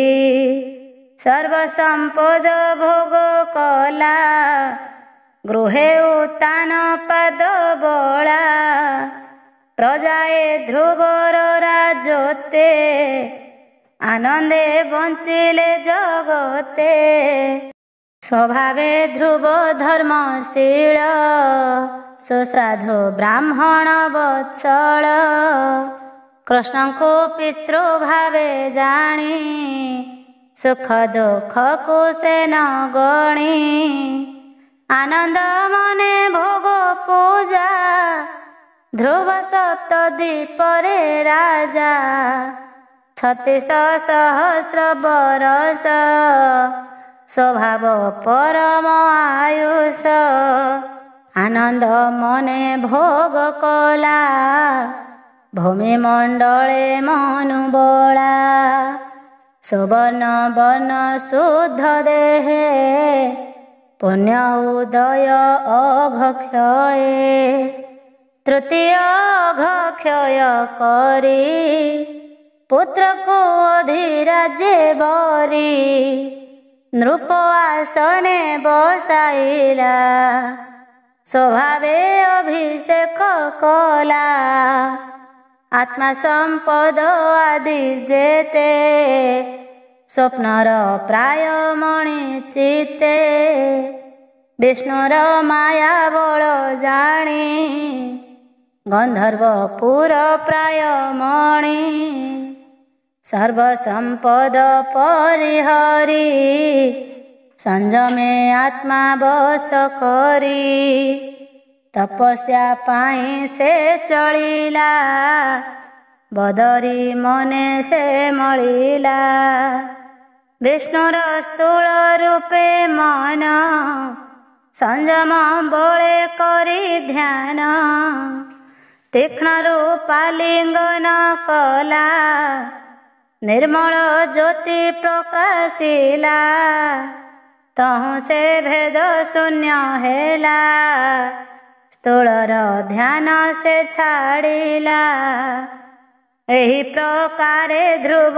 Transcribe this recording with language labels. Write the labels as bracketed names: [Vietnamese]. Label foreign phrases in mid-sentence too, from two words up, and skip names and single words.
[Odia] ସର୍ବ ସମ୍ପଦ ଭୋଗ କଲା, ଗୃହେ ଉତ୍ତାନ ପାଦ ବଳା। ପ୍ରଜାଏ ଧ୍ରୁବର ରାଜତେ, ଆନନ୍ଦେ ବଞ୍ଚିଲେ ଜଗତେ। ସ୍ୱଭାବେ ଧ୍ରୁବ ଧର୍ମଶୀଳ ସୁସାଧୁ ବ୍ରାହ୍ମଣ ବତ୍ସଳ କୃଷ୍ଣ କୋ ପିତୃ ଭାବେ ଜାଣି ସୁଖ ଦୁଖ କୋ ସେ ନ ଗଣି ଆନନ୍ଦ ମନେ ଭୋଗ ପୂଜା ଧ୍ରୁବ ସପ୍ତଦ୍ୱୀପରେ ରାଜା 36 ସହସ୍ର ବରଷ ସ୍ୱଭାବ ପରମ ଆୟୁଷ ଆନନ୍ଦ ମନେ ଭୋଗ କଲା ଭୂମି ମଣ୍ଡଳେ ମନୁବଳା ସୁବର୍ଣ୍ଣ ବର୍ଣ୍ଣ ଶୁଦ୍ଧ ଦେହେ ପୁଣ୍ୟ ଉଦୟ ଅଘକ୍ଷୟେ ତୃତୀୟ ଅଘକ୍ଷୟ କରି ପୁତ୍ର କୋ ଅଧିରାଜ୍ୟ ବରି ନୃପ ଆସନେ ବସାଇଲା ସ୍ୱଭାବେ ଅଭିଷେକ କଲା ଆତ୍ମା ସମ୍ପଦ ଆଦି ଯେତେ ସ୍ୱପ୍ନର ପ୍ରାୟ ମଣି ଚିତେ ବିଷ୍ଣୁର ମାୟା ବଳ ଜାଣି ଗନ୍ଧର୍ବପୁର ପ୍ରାୟ ମଣି ସର୍ବସମ୍ପଦ ପରିହରି ସଂଯମେ ଆତ୍ମା ବଶ କରି ତପସ୍ୟା ପାଇ ସେ ଚଳିଲା ବଦରୀ ମନେ ସେ ମିଳିଲା ବିଷ୍ଣୁର ସ୍ଥୂଳ ରୂପେ ମନ ସଂଯମ ବଳେ କରି ଧ୍ୟାନ ତୀକ୍ଷ୍ଣ ରୂପା ଲିଙ୍ଗନ କଲା ନିର୍ମଳ ଜ୍ୟୋତି ପ୍ରକାଶିଲା ତହୁ ସେ ଭେଦ ଶୂନ୍ୟ ହେଲା ସ୍ଥୂଳର ଧ୍ୟାନ ସେ ଛାଡ଼ିଲା ଏହି ପ୍ରକାରେ ଧ୍ରୁବ